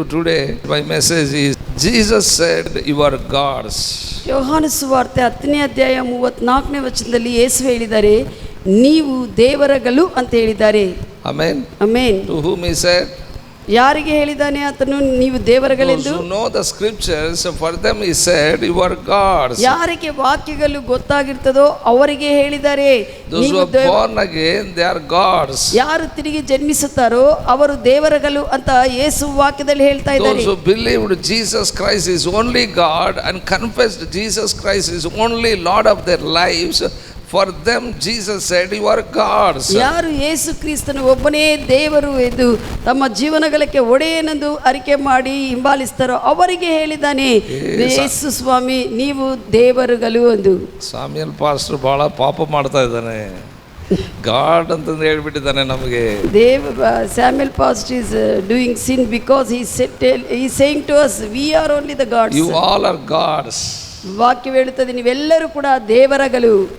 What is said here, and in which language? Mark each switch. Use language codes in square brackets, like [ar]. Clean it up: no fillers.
[en] Today my message is Jesus said you are gods. [kn] ಯೋಹಾನ ಸುವಾರ್ತೆ 10ನೇ ಅಧ್ಯಾಯ 34ನೇ ವಚನದಲ್ಲಿ ಯೇಸು ಹೇಳಿದ್ದಾರೆ, ನೀವು ದೇವರಗಳು ಅಂತ ಹೇಳಿದ್ದಾರೆ. [en] Amen. [kn] Amen. [en] To whom he said? [kn] ಯಾರಿಗೆ ಹೇಳಿದಾನೆ ಆತನು ನೀವು ದೇವರಗಳೆಂದು? [en] Those who know the scriptures, for them he said you are gods. [kn] ಯಾರಿಗೆ ವಾಕ್ಯಗಳು ಗೊತ್ತಾಗಿರ್ತದೋ ಅವರಿಗೆ ಹೇಳಿದ್ದಾರೆ. [en] Those who are born again, they are gods. [kn] ಯಾರು ತಿರುಗಿ ಜನ್ಮಿಸುತ್ತಾರೋ ಅವರು ದೇವರಗಳು ಅಂತ ಯೇಸು ವಾಕ್ಯದಲ್ಲಿ ಹೇಳ್ತಾ ಇದ್ದಾರೆ. [en] Those who believed Jesus Christ is only God and confessed Jesus Christ is only Lord of their lives, for them Jesus said you are gods. [kn] ಯಾರು ಯೇಸು ಕ್ರಿಸ್ತನು ಒಬ್ಬನೇ ದೇವರು ಎಂದು ತಮ್ಮ ಜೀವನಗಳಿಗೆ ಒಡೆಯನೆಂದು ಅರಿಕೆ ಮಾಡಿ ಹಿಂಬಾಲಿಸ್ತಾರೋ ಅವರಿಗೆ ಹೇಳಿದ್ದಾನೆ, ಯೇಸು ಸ್ವಾಮಿ ನೀವು ದೇವರುಗಳು ಎಂದು. ಸಾಮ್ಯಲ್ ಪಾಸ್ಟರ್ ಬಹಳ ಪಾಪ ಮಾಡ್ತಾ ಇದ್ದಾನೆ, ಗಾಡ್ ಅಂತಂದು ಹೇಳ್ಬಿಟ್ಟಿದ್ದಾನೆ ನಮಗೆ. [en] Samuel pastor is doing sin because he is saying to us we are only the gods. You all are gods. [kn] ವಾಕ್ಯ ಹೇಳುತ್ತದೆ ನೀವೆಲ್ಲರೂ ಕೂಡ ದೇವರಗಳು.